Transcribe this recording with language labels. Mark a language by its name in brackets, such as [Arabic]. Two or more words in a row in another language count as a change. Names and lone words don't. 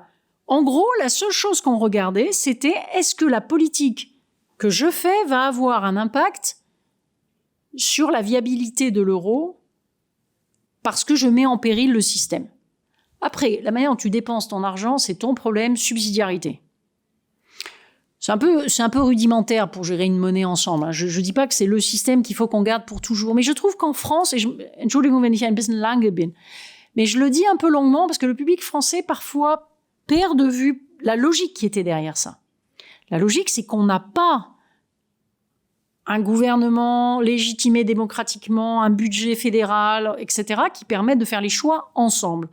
[French] En gros, la seule chose qu'on regardait, c'était est-ce que la politique que je fais va avoir un impact sur la viabilité de l'euro parce que je mets en péril le système. Après, la manière dont tu dépenses ton argent, c'est ton problème, subsidiarité. C'est un peu rudimentaire pour gérer une monnaie ensemble. Je ne dis pas que c'est le système qu'il faut qu'on garde pour toujours, mais je trouve qu'en France, [German] Entschuldigung, wenn ich ein bisschen lange bin, [French] mais je le dis un peu longuement parce que le public français parfois perd de vue la logique qui était derrière ça. La logique, c'est qu'on n'a pas un gouvernement légitimé démocratiquement, un budget fédéral, etc., qui permettent de faire les choix ensemble.